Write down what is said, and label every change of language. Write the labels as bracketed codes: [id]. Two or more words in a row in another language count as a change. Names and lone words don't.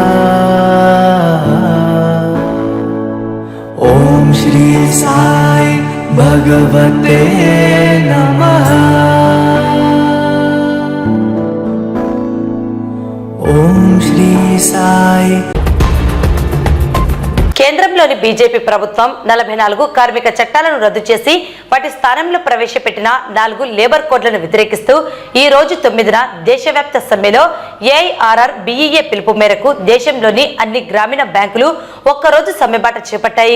[sa] ओम श्री साई भगवते नमः। ओम श्री साई [te] కేంద్ర కేంద్రంలోని బీజేపీ ప్రభుత్వం 44 కార్మిక చట్టాలను రద్దు చేసి వాటి స్థానంలో ప్రవేశపెట్టిన 4 [en] labour codes [te] వ్యతిరేకిస్తూ ఈ రోజు 9న దేశవ్యాప్త సమ్మెలో ఏఐఆర్ఆర్ బిఈఏ పిలుపు మేరకు దేశంలోని అన్ని గ్రామీణ బ్యాంకులు ఒక్కరోజు సమ్మెబాట చేపట్టాయి.